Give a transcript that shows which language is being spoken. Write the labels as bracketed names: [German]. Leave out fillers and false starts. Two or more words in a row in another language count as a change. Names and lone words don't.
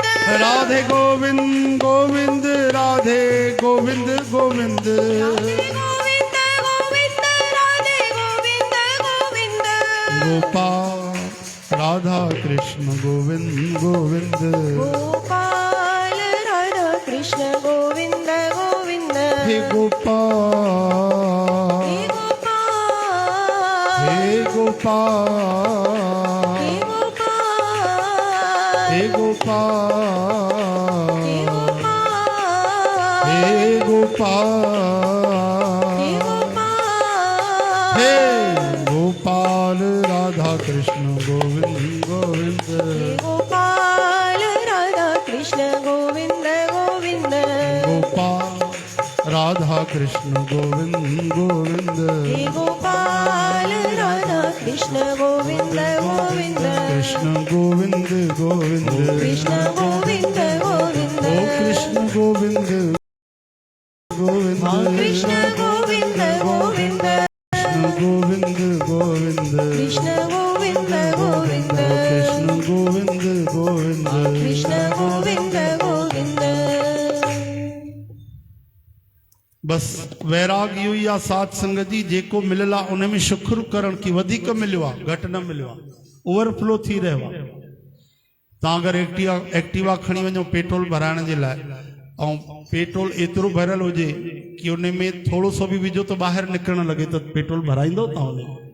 [Hindi] राधे गोविंद गोविंद राधे गोविंद गोविंद, राधे गोविंद गोविंद राधे गोविंद गोविंद। गोपाल राधा कृष्ण गोविंद गोविंद, गोपाल राधा कृष्ण गोविंद गोविंद। हे गोपाल हे गोपाल हे गोपाल हे गोपाल हे गोपाल हे गोपाल हे गोपाल हे गोपाल। हे गोपाल राधा कृष्ण गोविंद गोविंद, हे गोपाल राधा कृष्ण गोविंद गोविंद। गोपाल राधा कृष्ण गोविंद गोविंद, हे गोपाल राधा कृष्ण गोविंद गोविंद। कृष्ण गोविंद गोविंद, कृष्ण गोविंद गोविंद। ओ कृष्ण गोविंद गोविंद, कृष्ण गोविंद गोविंद। कृष्ण गोविंद गोविंद, कृष्ण गोविंद गोविंद। कृष्ण गोविंद गोविंद, कृष्ण गोविंद गोविंद। [Sindhi] बस वैराग इहो ई आहे साध संगत जी, जेको मिलियल आहे उन में शुक्र करण की वधीक मिलियो आहे घटि न मिलियो आहे, ओवरफ्लो थी रहियो आहे। तव्हां अगरि एक्टिवा खणी वञो पेट्रोल भराइण जे लाइ, ऐं पेट्रोल एतिरो भरियल हुजे कि उन में थोरो सो बि विझो त ॿाहिरि निकिरणु लॻे त पेट्रोल भराईंदो तव्हां उन में?